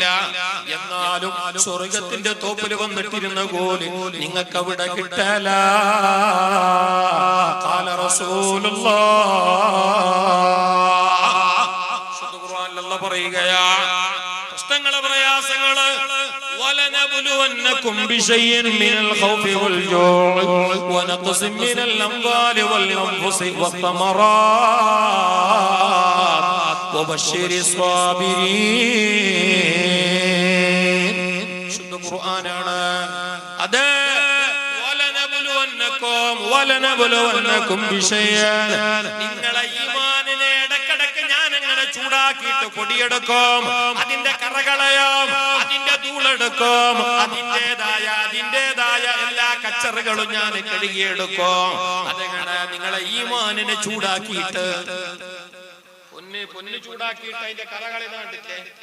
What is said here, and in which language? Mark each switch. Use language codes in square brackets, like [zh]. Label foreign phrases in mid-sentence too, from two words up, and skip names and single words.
[ml] എന്നാലും സ്വർഗത്തിന്റെ തോപ്പിൽ വന്നിട്ടിരുന്ന പോലെ നിങ്ങൾക്ക് അവിടെ കിട്ടല. [ar] قال رسول الله [ml] ഖുർആനിൽ പറയുകയാ, പ്രശ്നങ്ങള് പ്രയാസങ്ങള് [ar] وَلَنَبْلُوَنَّكُمْ بِشَيْءٍ مِّنَ الْخَوْفِ وَالْجُوعِ وَنَقْصٍ مِّنَ الْأَمْوَالِ وَالْأَنفُسِ وَالثَّمَرَاتِ وَبَشِّرِ الصَّابِرِينَ. [ml] ശുദ്ധ ഖുർആനാണ് അത്. [ar] وَلَنَبْلُوَنَّكُمْ بِشَيْءٍ, [ml] നിങ്ങളെ ഈമാനിനെ ഇടക്കിടക്ക് ഞാൻ അങ്ങനെ ചൂടാക്കിയിട്ട് പൊടിയെടുക്കും, അതിന്റെ കറകളയാം, അതിന്റെ ധൂളെടുക്കും, അതിന്റേതായ എല്ലാ കച്ചറുകളും ഞാൻ കഴുകിയെടുക്കും. അതെങ്ങനെ നിങ്ങളെ ഈമാനിനെ ചൂടാക്കിയിട്ട്, പൊന്ന് ചൂടാക്കിയിട്ട് അതിന്റെ കറകൾ കണ്ടില്ലേ?